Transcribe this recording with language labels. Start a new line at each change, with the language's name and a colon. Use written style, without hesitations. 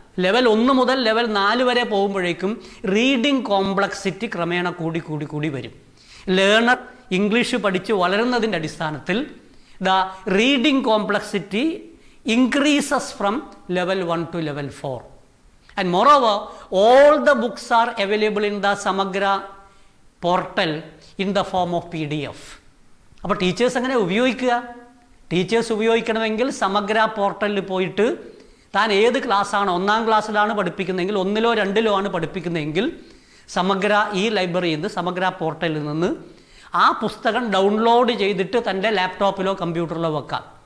Malayalam: Level 1 മുതൽ level 4 വരെ പോകുമ്പോഴേക്കും റീഡിംഗ് കോംപ്ലക്സിറ്റി ക്രമേണ കൂടി വരും. ലേണർ ഇംഗ്ലീഷ് പഠിച്ച് വളരുന്നതിൻ്റെ അടിസ്ഥാനത്തിൽ
English: The reading complexity increases from level 1 to level 4. And moreover, all the books are available in the Samagra portal in the form of PDF.
Malayalam: അപ്പോൾ teachers എങ്ങനെ ഉപയോഗിക്കുക? ടീച്ചേഴ്സ് ഉപയോഗിക്കണമെങ്കിൽ സമഗ്ര പോർട്ടലിൽ പോയിട്ട് താൻ ഏത് ക്ലാസ്സാണ്, 1ാം ക്ലാസ്സിലാണ് പഠിപ്പിക്കുന്നതെങ്കിൽ, 1ലോ 2ലോ ആണ് പഠിപ്പിക്കുന്നതെങ്കിൽ സമഗ്ര ഈ ലൈബ്രറിയിൽ നിന്ന്, സമഗ്ര പോർട്ടലിൽ നിന്ന് ആ പുസ്തകം ഡൗൺലോഡ് ചെയ്തിട്ട് തൻ്റെ ലാപ്ടോപ്പിലോ കമ്പ്യൂട്ടറിലോ വെക്കാം.